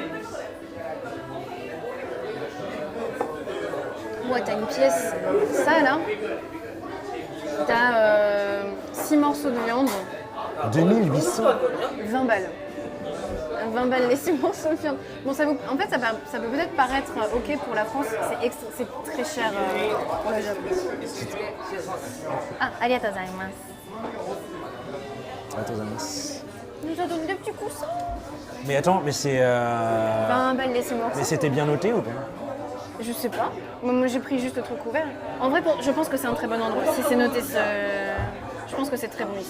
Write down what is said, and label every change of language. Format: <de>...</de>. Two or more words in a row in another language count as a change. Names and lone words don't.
<fr>Ouais, t'as une pièce, ça là. T'as 6 morceaux de viande. 2800. 20 balles. 20 balles les 6 morceaux de viande. Bon, en fait, ça peut peut-être paraître ok pour la France, c'est très cher pour le Japon.</fr> <ja>Ah, ありがとうございます.</ja> <fr>Nous avons donné des petits coussins. Mais attends, mais c'est. 20 balles les 6 morceaux. Mais c'était bien noté ou pas? Je sais pas. Moi, j'ai pris juste le truc ouvert. En vrai, je pense que c'est un très bon endroit. Si c'est noté, je pense que c'est très bon ici.</fr>